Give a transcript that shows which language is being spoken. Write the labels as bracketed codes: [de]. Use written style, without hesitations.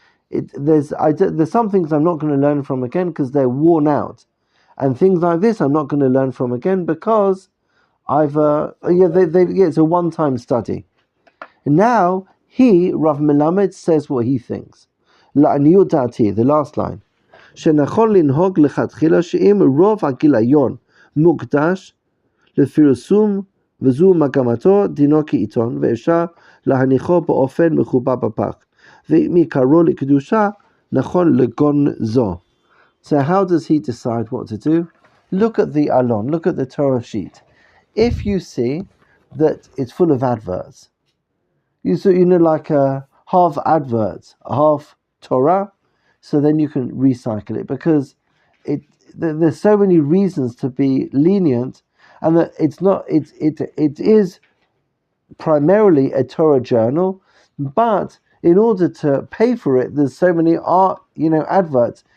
[en] There's some things I'm not going to learn from again because they're worn out, and things like this I'm not going to learn from again because it's a one-time study. Now Rav Melamed says what he thinks. La'aniyut da'ati, the last line. [he] שנכון לנהוג לכתחילה שאם רוב הגיליון מוקדש לפרסום וזו מגמתו דינו כעיתון ואפשר להניחו באופן מחובר בפח ואם עיקרו לקדושה נכון לגונזו. [en] So how does he decide what to do? Look at the alon, look at the Torah sheet. If you see that it's full of adverts, like half adverts, half Torah, so then you can recycle it, because there's so many reasons to be lenient, and that it is primarily a Torah journal, but in order to pay for it, there's so many adverts.